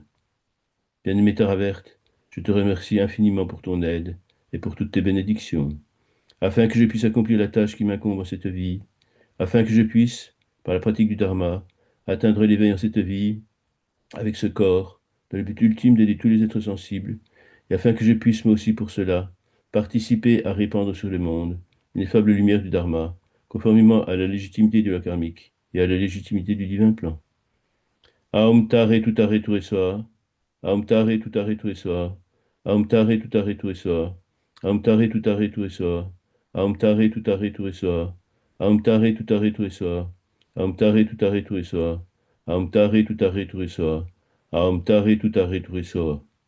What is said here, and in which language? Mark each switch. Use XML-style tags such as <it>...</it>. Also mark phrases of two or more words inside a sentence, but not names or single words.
<fr>Bien-aimée Tara Verte, je te remercie infiniment pour ton aide et pour toutes tes bénédictions, afin que je puisse accomplir la tâche qui m'incombe en cette vie, afin que je puisse, par la pratique du Dharma, atteindre l'éveil en cette vie, avec ce corps, dans le but ultime d'aider tous les êtres sensibles, et afin que je puisse, moi aussi pour cela, participer à répandre sur le monde l'ineffable lumière du Dharma, conformément à la légitimité de la karmique et à la légitimité du divin plan.</fr> <sa>Aum tare tutare tu soa, Aum tare tutare tu soa, Aum tare tutare tu soa, Aum tare tutare tu soa, Aum tare tutare tu soa, Aum tare tutare tu soa, Aum tare tutare tu soa, Aum tare tutare tu soa, Aum tare tutare tu soa.</sa>